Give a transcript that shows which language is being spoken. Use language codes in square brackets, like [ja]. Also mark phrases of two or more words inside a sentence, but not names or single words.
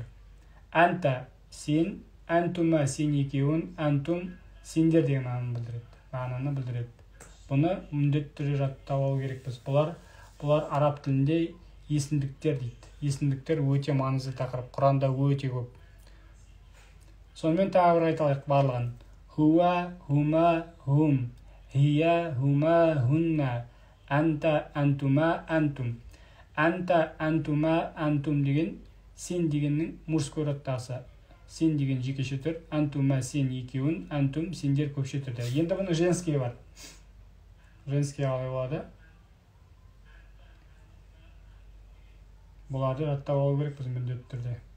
[kk] Әнта сен, әнтума сен екеуін, әнтум сендер деген мағынаны білдіреді. Бұны міндетті түрде жаттап алу керекпіз. Бұлар араб тілінде есімдіктер дейді. Есімдіктер өте маңызды тақырып, Құранда өте көп. Сонымен тағы бір айталайық барлығын. [ar] هو، هما، هم. هي، هما، هن. أنت، أنتما، أنتم. أنت، أنتما، أنتم [kk] деген сен дегеннің мужской родтасы. Сен деген жекеше түр, антума сен екеуін, антум сендер көпше түрде. Енді бұның женский бар. Женский қалай болады? Бұларды жаттап алу керек біз міндетті түрде.